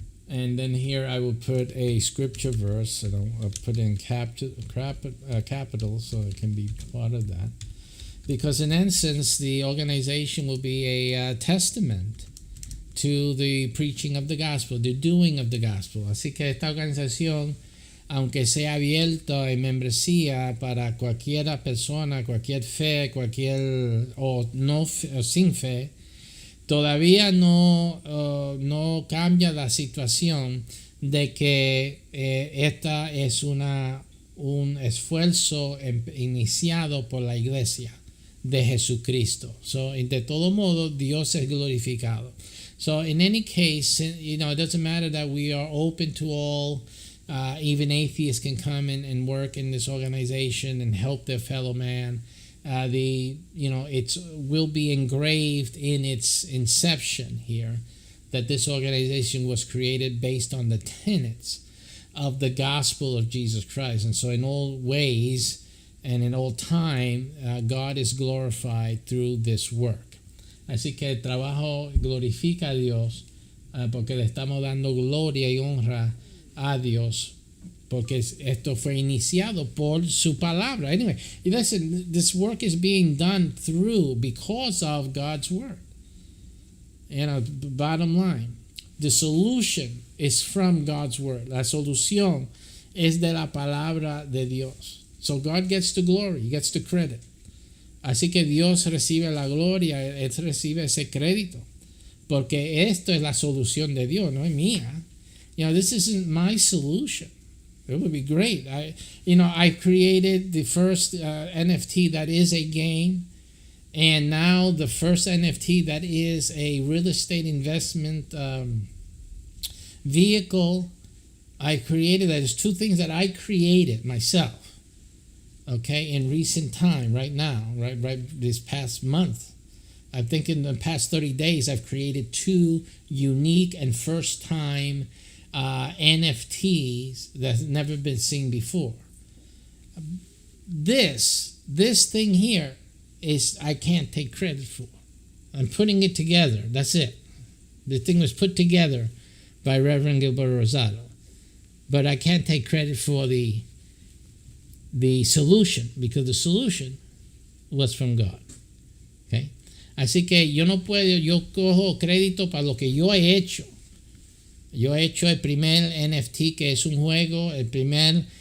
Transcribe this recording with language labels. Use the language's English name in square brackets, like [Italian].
[English] And then here I will put a scripture verse, and I'll put in capital so it can be part of that. Because in essence, the organization will be a testament to the preaching of the gospel, the doing of the gospel. [Spanish] Así que esta organización, aunque sea abierta en membresía para cualquier persona, cualquier fe, o sin fe, todavía no cambia la situación de que esta es un esfuerzo iniciado por la iglesia de Jesucristo. So, de todo modo, Dios es glorificado. [English] So, in any case, it doesn't matter that we are open to all. Even atheists can come and work in this organization and help their fellow man. It will be engraved in its inception here that this organization was created based on the tenets of the gospel of Jesus Christ. And so in all ways and in all time, God is glorified through this work. [Spanish] Así que el trabajo glorifica a Dios porque le estamos dando gloria y honra a Dios, porque esto fue iniciado por su palabra. [English] Anyway, listen, this work is being done because of God's word. Bottom line, the solution is from God's word. [Spanish] La solución es de la palabra de Dios. [English] So God gets the glory, he gets the credit. [Spanish] Así que Dios recibe la gloria, él recibe ese crédito, porque esto es la solución de Dios, no es mía. [English] This isn't my solution. It would be great. I created the first NFT that is a game, and now the first NFT that is a real estate investment vehicle. I created that. There's two things that I created myself. Okay, in recent time, right now, right this past month. I think in the past 30 days, I've created two unique and first-time NFTs that's never been seen before. This thing here is I can't take credit for. I'm putting it together. That's it. The thing was put together by Reverend Gilberto Rosado, but I can't take credit for the solution, because the solution was from God. Okay? [Spanish] Así que yo cojo crédito para lo que yo he hecho. Yo he hecho el primer NFT, que es un juego, el primer